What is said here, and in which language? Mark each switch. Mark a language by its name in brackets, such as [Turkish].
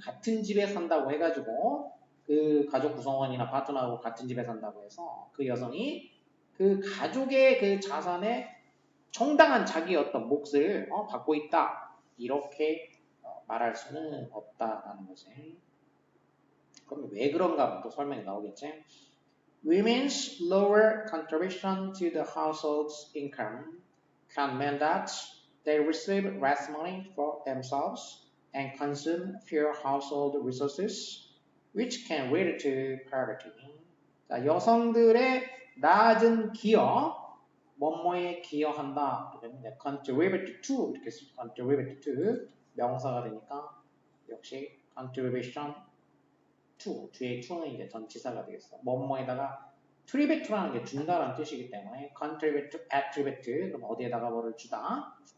[Korean] 같은 집에 산다고 해가지고 그 가족 구성원이나 파트너하고 같은 집에 산다고 해서 그 여성이 그 가족의 그 자산에 정당한 자기의 어떤 몫을 받고 있다. 이렇게 말할 수는 없다라는 거지. 그럼 왜 그런가 또 설명이 나오겠지. [English] Women's lower contribution to the household's income can mean that they receive less money for themselves and consume fewer household resources, which can lead to poverty. [Korean] 자, 여성들의 낮은 기여, 뭐뭐에 기여한다. contribute to 이렇게 쓰죠. contribute to 명사가 되니까 역시 contribution to 뒤에 to는 이제 전치사가 되겠어. 뭐뭐에다가 attribute라는 게 준다라는 뜻이기 때문에 contribute to attribute 그럼 어디에다가 뭐를 주다.